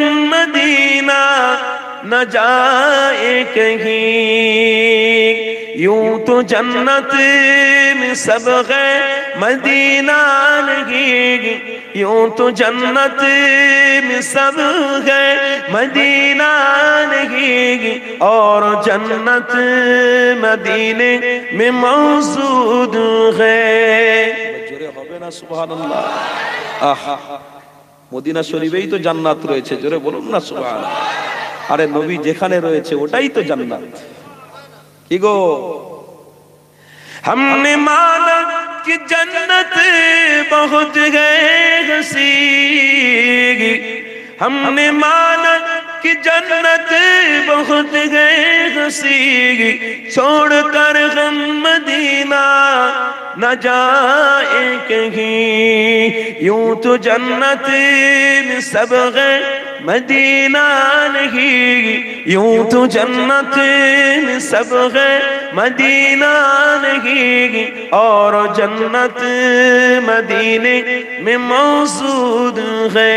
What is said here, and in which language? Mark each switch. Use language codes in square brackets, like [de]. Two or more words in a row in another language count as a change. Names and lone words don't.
[ur] مدینہ نہ جائے کہیں، یوں تو جنت میں سب ہے مدینہ نہیں، یوں تو جنت میں سب ہے مدینہ نہیں، اور جنت مدینے میں موجود ہے۔ [bn] জোরে হবে না সুবহানাল্লাহ? আহা, মদিনা শরীফেই তো জান্নাত রয়েছে, জোরে বলুন না সুবহানাল্লাহ। আরে নবী যেখানে রয়েছে ওটাই তো জান্নাত। কি গো, [ur] ہم نے مانا کہ جنت بہت ہے حسین، ہم نے مانا کہ جنت بہت ہے حسین، چھوڑ کر ہم مدینہ نہ جائے کہیں، یوں تو جنت میں سب ہے مدینہ نہیں، یوں تو جنت میں سب ہے مدینہ نہیں، اور جنت مدینے میں موجود ہے۔